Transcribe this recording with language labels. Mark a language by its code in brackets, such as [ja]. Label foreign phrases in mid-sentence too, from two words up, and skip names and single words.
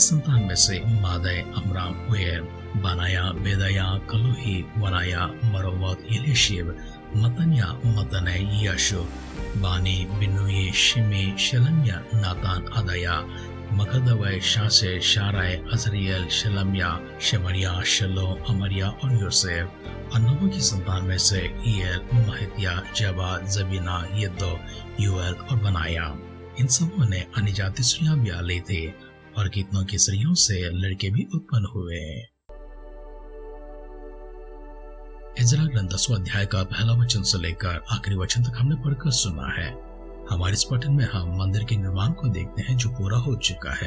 [hi] संतान में से मादै, अमराम, उएर, बनाया, बेदाया, कलूही, वनाया, मरोवत, एलिशीब, मतन्या, मतने, यशु, बानी, बिनुई, शिमी, शलम्या, नातान, अदया, मकदवै, शासे, शाराय, अजरियल, शलम्या, शमरिया, शलो, अमरिया और योसेफ, और नबो की संतान में से ईयल, महित्या, जबा, जबीना, यद्दो, यूएल और बनाया। इन सबों ने अन्य जाति स्त्रियां ब्याह ली थी, और कितनों की स्त्रियों से लड़के भी उत्पन्न हुए। इजरा ग्रंथ 10वां अध्याय का पहला वचन से लेकर आखिरी वचन तक हमने पढ़कर सुना है। हमारे इस पठन में हम मंदिर के निर्माण को देखते हैं जो पूरा हो चुका है।